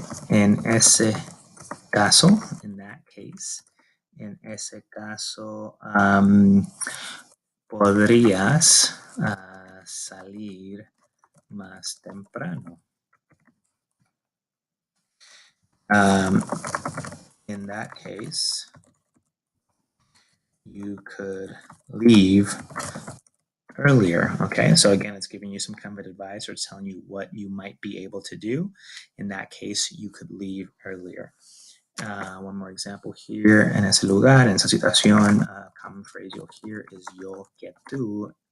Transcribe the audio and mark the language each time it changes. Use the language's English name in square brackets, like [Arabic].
[Spanish] En ese caso, [English] in that case, [Spanish] en ese caso, podrías salir más temprano. [English] In that case, you could leave earlier. Okay, so again, it's giving you some kind of advice, or it's telling you what you might be able to do. In that case, you could leave earlier. One more example here. [Spanish] En ese lugar, en esa situación, [English] common phrase you'll hear is [Spanish] yo que tú.